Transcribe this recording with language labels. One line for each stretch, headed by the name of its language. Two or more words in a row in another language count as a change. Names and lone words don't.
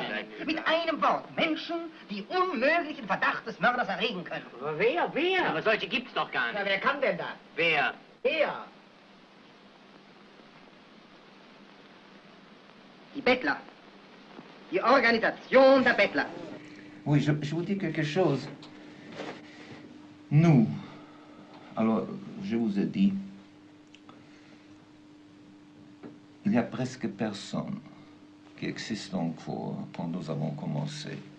German: Mit einem Wort, Menschen, die unmöglichen Verdacht des Mörders erregen können. Aber wer? Aber solche gibt's doch gar nicht. Na, wer kann denn das? Wer? Er. Die Bettler. Die Organisation der Bettler.
French: Oui, je vous dis quelque chose. Nous, alors je vous ai dit, il n'y a presque personne qui existe encore quand nous avons commencé